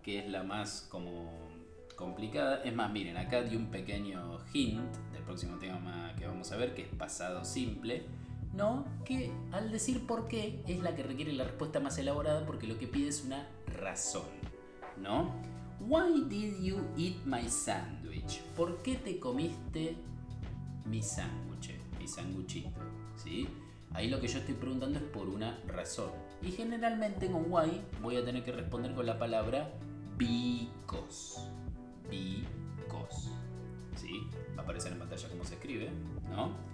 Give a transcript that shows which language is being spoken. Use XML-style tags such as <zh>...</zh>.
<es>Que es la más como complicada. Es más, miren, acá di un pequeño hint del próximo tema que vamos a ver, que es pasado simple, ¿no? Que al decir por qué es la que requiere la respuesta más elaborada porque lo que pide es una razón, ¿no?</es> <en>Why did you eat my sandwich?</en> <es>¿Por qué te comiste mi sándwich, mi sanguchito? ¿Sí? Ahí lo que yo estoy preguntando es por una razón. Y generalmente con why voy a tener que responder con la palabra because. Because. ¿Sí? Va a aparecer en pantalla cómo se escribe, ¿no?</es>